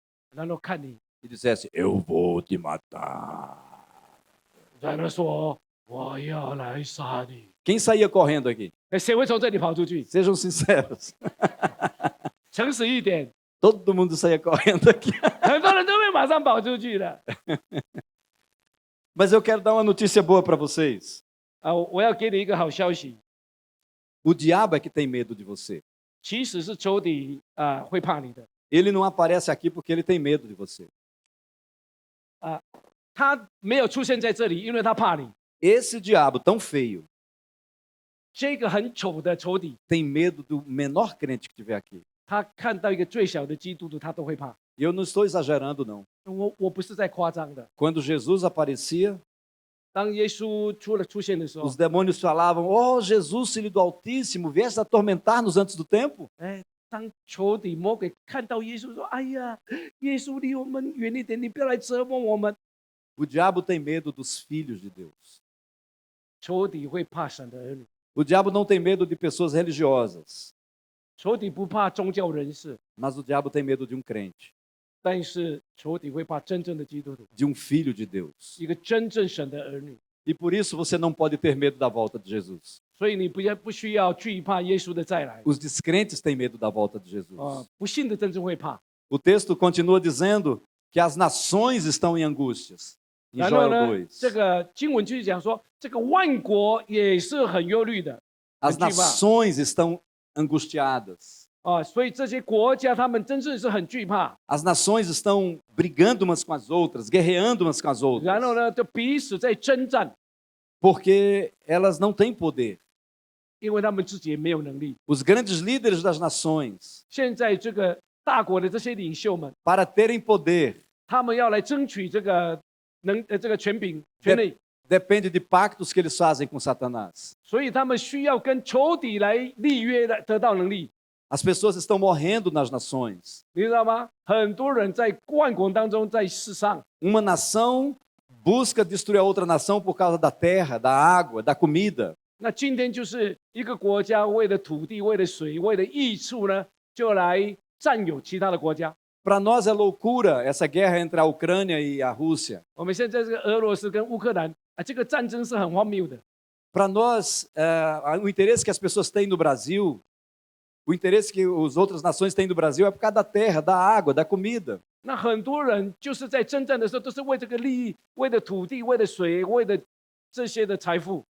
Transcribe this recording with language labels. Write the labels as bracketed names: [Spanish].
[Chinese] 然后看你， [Portuguese] e dissesse: Eu vou te matar. [Chinese] 然后说我要来杀你。 [Portuguese] Quem saía correndo aqui? [Chinese] 谁会从这里跑出去？ [Portuguese] Sejam sinceros. [Chinese] 诚实一点， [Portuguese] Todo mundo saía correndo aqui. [Chinese] 很多人都会马上跑出去的。 [Portuguese] Mas eu quero dar uma notícia boa para vocês. [Chinese] 我要给你一个好消息， [Portuguese] O diabo é que tem medo de você. [Chinese] 其实是仇敌会怕你的。 [Portuguese] Ele não aparece aqui porque ele tem medo de você. [Chinese] 他没有出现在这里，因为他怕你。 [Portuguese] Esse diabo tão feio [Chinese] 这个很丑的仇敌， [Portuguese] tem medo do menor crente que tiver aqui. [Chinese] 他看到一个最小的基督徒，他都会怕。 [Portuguese] E eu não estou exagerando, não. [Chinese] 我不是在夸张的。 [Portuguese] Quando Jesus aparecia, [Chinese] 当耶稣出现的时候 [Portuguese] os，demônios falavam: Oh, Jesus, filho do Altíssimo, vieste atormentar-nos antes do tempo? [Chinese] 当仇敌魔鬼看到耶稣说：“哎呀，耶稣离我们远一点，你不要来折磨我们。 [Portuguese] O diabo tem medo dos filhos de Deus. ” [Chinese] 仇敌会怕神的儿女， [Portuguese] O diabo não tem medo de pessoas religiosas, [Chinese] 仇敌不怕宗教人士， [Portuguese] mas o diabo tem medo de um crente, [Chinese] 但是仇敌会怕真正的基督徒， [Portuguese] de um filho de Deus. [Chinese] 一个真正神的儿女。 [Portuguese] E por isso você não pode ter medo da volta de Jesus. [Chinese] 所以你不需要惧怕耶稣的再来。 [Portuguese] Os descrentes têm medo da volta de Jesus. [Chinese] 不信的真正会怕。 [Portuguese] O texto continua dizendo que as nações estão em angústias. Em [Chinese] 然后 [Portuguese] Joel [Chinese] 呢， [Portuguese] 2. [Chinese] 这个经文就是讲说，这个万国也是很忧虑的， [Portuguese] As [Chinese] 很惧怕。 [Portuguese] nações estão angustiadas. [Chinese] 所以这些国家他们真是很惧怕， [Portuguese] As nações estão brigando umas com as outras, guerreando umas com as [Chinese] 然后呢就彼此在征战， [Portuguese] porque elas não têm poder. [Chinese] 因为他们自己也没有能力。 [Portuguese] Os grandes líderes das nações, [Chinese] 现在这个大国的这些领袖们， [Portuguese] para terem poder, [Chinese] 他们要来争取这个这个权柄权利， [Portuguese] depende de pactos que eles fazem com Satanás. [Chinese] 所以他们需要跟仇敌来立约的，得到能力。 [Portuguese] As pessoas estão morrendo nas nações. [Chinese] 你知道吗？很多人在万国当中，在世上， [Portuguese] Uma nação busca destruir a outra nação por causa da terra, da água, da comida. [Chinese] 那今天就是一个国家为了土地、为了水、为了益处呢，就来占有其他的国家。 [Portuguese] Para nós é loucura essa guerra entre a Ucrânia e a Rússia. [Chinese] 我们现在这个俄罗斯跟乌克兰这个战争是很荒谬的。 [Portuguese] Para nós, o interesse que as pessoas têm no Brasil, o interesse que as outras nações têm no Brasil é por causa da terra, da água, da comida. [Chinese] 那很多人就是在征战的时候，都是为这个利益，为了土地，为了水，为了这些的财富